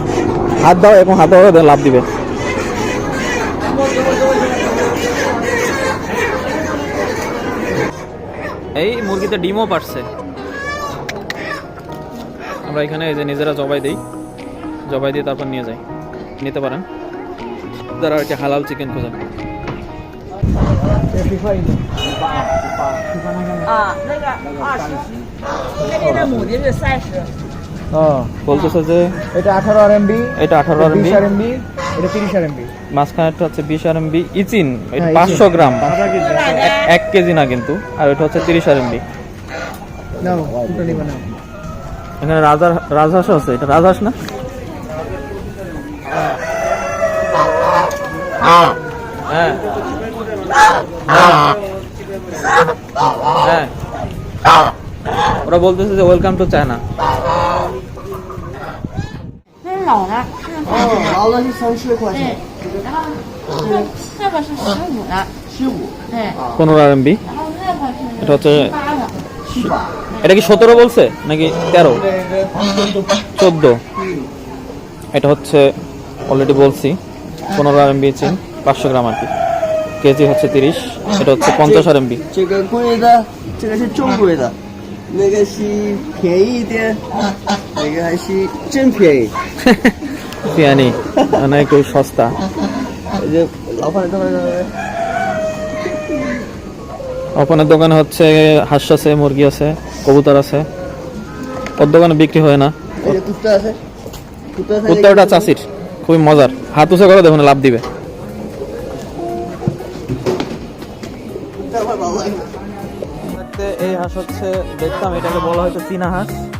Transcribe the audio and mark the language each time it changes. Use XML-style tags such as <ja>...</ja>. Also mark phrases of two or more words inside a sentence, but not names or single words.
<bn>হাত দাও এবং হাত দাও লাভ দিবে। এই মুরগিতে ডিমও পারছে। আমরা এখানে এই যে নিজেরা জবাই দিই, জবাই দিয়ে তারপর নিয়ে যাই, নিতে পারেন যারা আর কি হালাল চিকেন খোঁজেন।</bn> <zh>那个20，那边的母的是30。</zh> <bn>বলতেছে যে এটা 18 আরএমবি, এটা 18 আরএমবি, 20 আরএমবি, এটা 30 আরএমবি। মাঝখানেরটা হচ্ছে 20 আরএমবি ইচিন, এটা হ্যাঁ, 500 গ্রাম, আধা কেজি। 1 কেজি না কিন্তু। আর এটা হচ্ছে 30 আরএমবি। নাও, দুটো নিবা নাও। এখানে রাজহাঁস আছে, এটা রাজহাঁস না? হ্যাঁ হ্যাঁ, ওরা বলতেছে যে</bn> <en>welcome to China.</en> <zh>那是老的，老的是30块对钱，，然后这个是15的， 15、对，</zh> <bn>15 আরএমবি।</bn> <zh>然后那个是</zh> <bn>এটা হচ্ছে</bn> <zh>8的， 18。</zh> <bn>এটা কি 17 বলছে নাকি 13? 14। এটা হচ্ছে অলরেডি বলছি 15 আরএমবি চিন, 500 গ্রাম আর কি, কেজি হচ্ছে 30। এটা হচ্ছে 50 আরএমবি।</bn> <zh>这个贵的，这个是中贵的，那个是便宜一点，那个还是真便宜。</zh> <bn>পিয়ানি মানে একটু সস্তা।</bn> <zh>这老板的</zh> <bn>ওপেনের দোকানে হচ্ছে হাঁস আছে, মুরগি আছে, কবুতর আছে। ওর দোকানে বিক্রি হয় না। এই যে কুত্তা আছে, কুত্তাটা চাষির, খুবই মজার। হাত উঁচু করে দেখুন লাভ দিবে। এই হাঁস হচ্ছে দেখতাম, এটাকে বলা হয়তো চীনা হাঁস।</bn>